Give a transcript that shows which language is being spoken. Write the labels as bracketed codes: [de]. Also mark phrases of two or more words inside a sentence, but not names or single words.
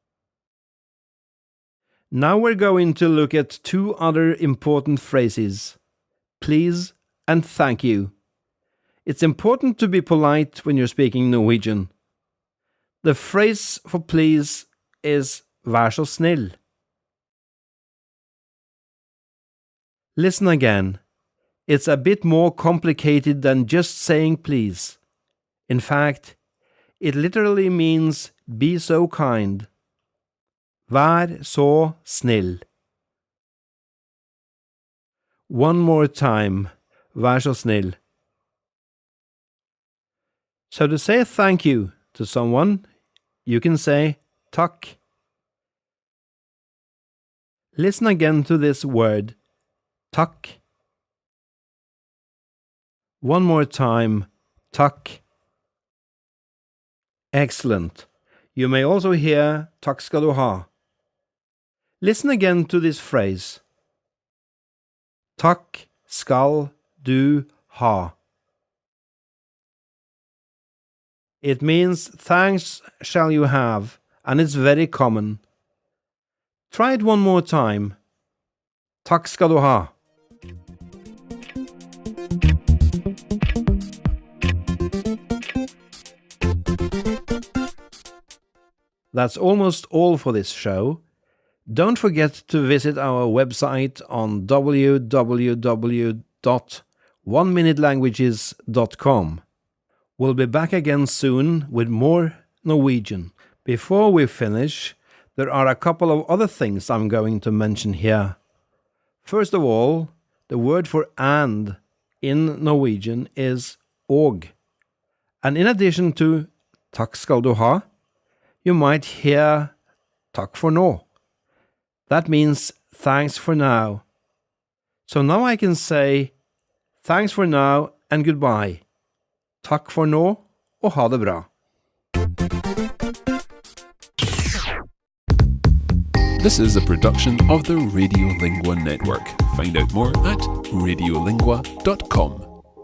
[en] Now we're going to look at 2 other important phrases. Please and thank you. It's important to be polite when you're speaking Norwegian. The phrase for please is [no] vær så snill. [en] Listen again. It's a bit more complicated than just saying please. In fact, it literally means be so kind. [no] Vær så snill. [en] One more time. [no] Vær så snill. [en] So to say thank you to someone, you can say takk. Listen again to this word. Takk. One more time. Takk. Excellent. You may also hear [no] takk skal du ha. [en] Listen again to this phrase. [no] Takk skal du ha. [en] It means thanks shall you have, and it's very common. Try it one more time. [no] Takk skal du ha. [en] That's almost all for this show. Don't forget to visit our website on www.oneminute.languages.com. We'll be back again soon with more Norwegian. Before we finish, there are a couple of other things I'm going to mention here. First of all, the word for and in Norwegian is og. And in addition to [no] takk skal du ha, [en] you might hear [no] takk for nå. [en] That means thanks for now. So now I can say thanks for now and goodbye. [no] Takk for nå og ha det bra. [en] This is a production of the Radiolingua Network. Find out more at radiolingua.com.